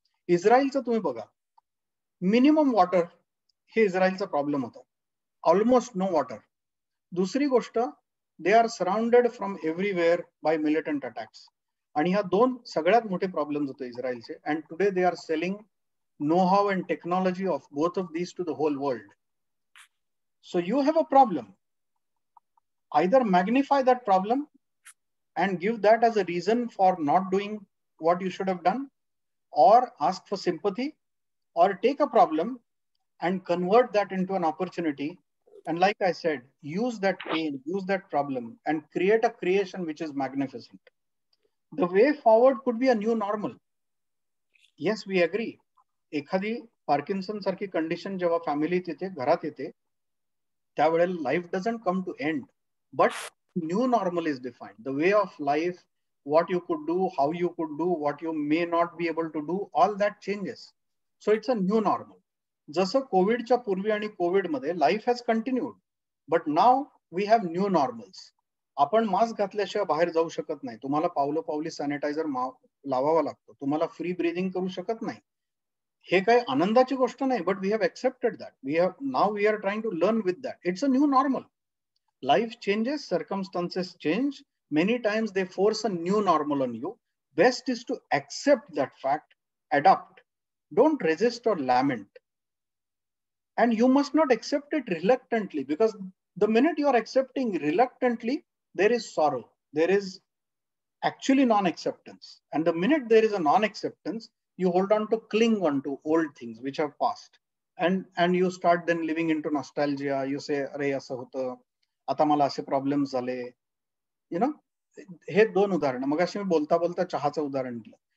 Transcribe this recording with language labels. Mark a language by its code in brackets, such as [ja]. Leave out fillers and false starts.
[mr] इस्रायलचं तुम्ही बघा, minimum water हे इस्रायलचा प्रॉब्लेम होता, ऑलमोस्ट नो वॉटर. दुसरी गोष्ट, [en] they are surrounded from everywhere by militant attacks, [mr] आणि ह्या दोन सगळ्यात मोठे प्रॉब्लेम्स होते इस्रायलचे. [en] And today they are selling know how and technology of both of these to the whole world. So you have a problem. Either magnify that problem and give that as a reason for not doing what you should have done, or ask for sympathy, or take a problem and convert that into an opportunity. And like I said, use that pain, use that problem and create a creation which is magnificent. The way forward could be a new normal. Yes, we agree. [mr] एखादी Parkinson सारखी condition जेव्हा फॅमिलीत येते, घरात येते, त्यावेळेला [en] Life doesn't come to end, but new normal is defined. The way of life, what you could do, how you could do, what you may not be able to do, all that changes. So it's a new normal. [mr] जसं कोविडच्या पूर्वी आणि Covid मध्ये [en] Life has continued, but now we have new normals. [mr] आपण mask घातल्याशिवाय बाहेर जाऊ शकत नाही, तुम्हाला पावलं पावली सॅनिटायझर लावावा लागतो, तुम्हाला फ्री ब्रीदिंग करू शकत नाही. हे काही आनंदाची गोष्ट नाही, [en] But we have accepted that. Now we are trying to learn with that. It's a new normal. Life changes, circumstances change. Many times they force a new normal on you. Best is to accept that fact adapt. Don't resist or lament. And you must not accept it reluctantly, because the minute you are accepting reluctantly, there is sorrow. There is actually non-acceptance. And the minute there is a non-acceptance, you hold on to cling on to old things which have passed. And you start then living into nostalgia. You say, [mr] "Arey asं होतं, आता मला असे problems झाले." You know, हे दोन उदाहरणं. मगाशी मी बोलता बोलता चहाचं उदाहरण दिलं.